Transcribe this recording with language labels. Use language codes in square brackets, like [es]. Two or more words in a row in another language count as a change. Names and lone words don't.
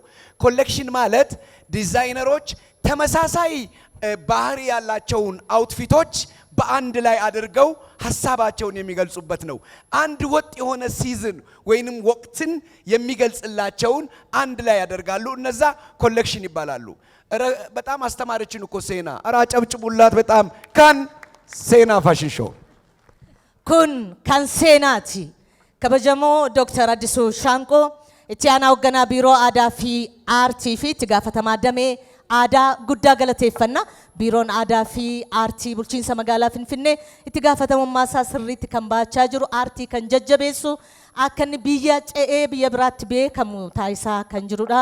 [am] ኮሌክሽን ማለት ዲዛይነሮች ተመሳሳይ ባህሪ ያላቸውን አውትፊቶች በአንድ ላይ አድርገው ሐሳባቸውን የሚገልጹበት ነው። አንድ ወጥ የሆነ ሲዝን ወይንም ወቅትን የሚገልጽላቸውን አንድ ላይ ያደርጋሉ። እነዛ ኮሌክሽን ይባላሉ። በጣም አስተማረችን እኮ ሴና አጨብጭቡላት። በጣም ካንሴና [en] fashion show [om] kun Kanseenaati. Kabajamoo Dr. Addisu Shanqoo itti aanaa hoogganaa biiroo aadaa fi aartii fi itti gaafatamaa damee aadaa guddaa galateeffanna. Biiroon aadaa fi aartii bulchiinsa magaalaa Finfinnee itti gaafatamummaa isaa sirriitti kan baachaa jiru, aartii kan jajjabeessu, akka inni biyya ce'ee biyya biraatti beekamu taasisaa kan jirudha.